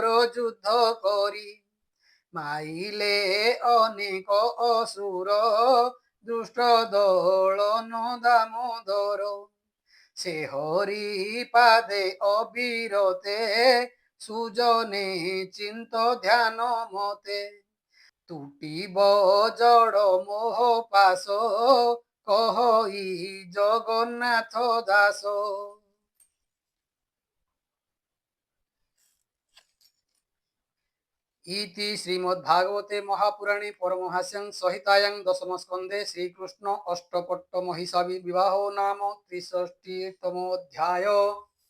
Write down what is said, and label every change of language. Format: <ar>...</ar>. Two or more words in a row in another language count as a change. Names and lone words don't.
<or>ଯୁଦ୍ଧ କରି ମାଇଲେ ଅନେକ ଅସୁର ଦୁଷ୍ଟ ଦଳନ ଦାମୋଦର ସେ ହରି ପାଦେ ଅବିରତେ ସୁଜନେ ଚିନ୍ତ ଧ୍ୟାନ ମତେ ତୁଟିବ ଜଡ଼ ମୋହ ପାଶ କହଇ ଜଗନ୍ନାଥ ଦାସ</or> <sa>इति श्रीमद्भागवते महापुराणे परमहास्यां संहितायां दशम स्कंदे श्रीकृष्ण अष्टपट्ट महिषा विवाहो नाम 63तमोऽध्याय।</sa>